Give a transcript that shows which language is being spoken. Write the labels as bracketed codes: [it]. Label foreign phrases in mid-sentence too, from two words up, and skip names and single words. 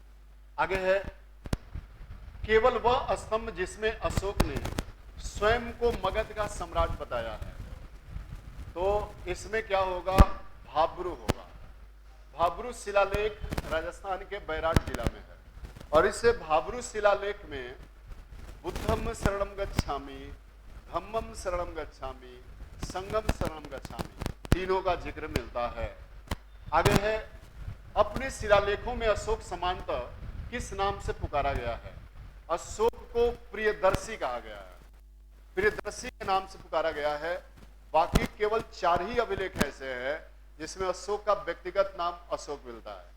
[hi] आगे है, केवल वह स्तंभ जिसमें अशोक ने स्वयं को मगध का सम्राट बताया है। तो इसमें क्या होगा, भाब्रू होगा। भाब्रू शिलालेख राजस्थान के बैराट जिला में है, और इस भाब्रू शिलालेख में [pi] बुद्धम शरणम गच्छामि, धम्मम शरणम गच्छामि, संगम शरणम गच्छामि, [hi] तीनों का जिक्र मिलता है। आगे है, अपने शिलालेखों में अशोक समानतः किस नाम से पुकारा गया है? अशोक को प्रियदर्शी कहा गया है, प्रियदर्शी के नाम से पुकारा गया है। बाकी केवल 4 ही अभिलेख ऐसे हैं जिसमें अशोक का व्यक्तिगत नाम अशोक मिलता है।